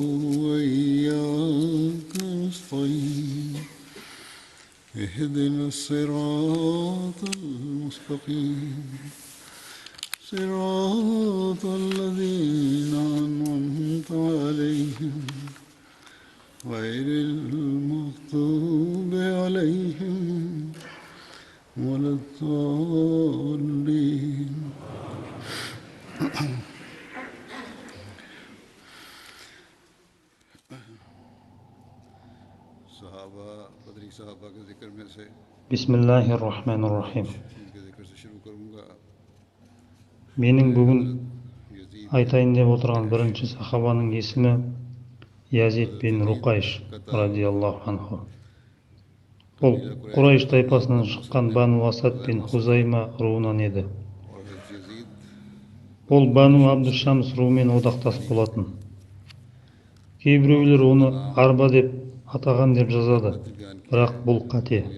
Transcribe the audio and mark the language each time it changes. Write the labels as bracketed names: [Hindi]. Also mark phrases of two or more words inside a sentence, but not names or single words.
[Arabic] وإياك نستعين اهدنا الصراط المستقيم صراط الذين أنعمت عليهم غير المغضوب عليهم ولا الضالين. Bismillahirrahmanirrahim. [Kazakh] Менің бүгін айтайын деп отырған бірінші сахабаның есімі Язид бин Руқайш [Arabic] رضي الله عنه. [Kazakh] Ол Құрайш тайпасынан шыққан Бану Асад бин Хузайма руынан еді. Ол Бану Абдушамс руымен одақтас болатын. Кейбіреулер оны Арба деп атаған деп жазады, бірақ бұл қате.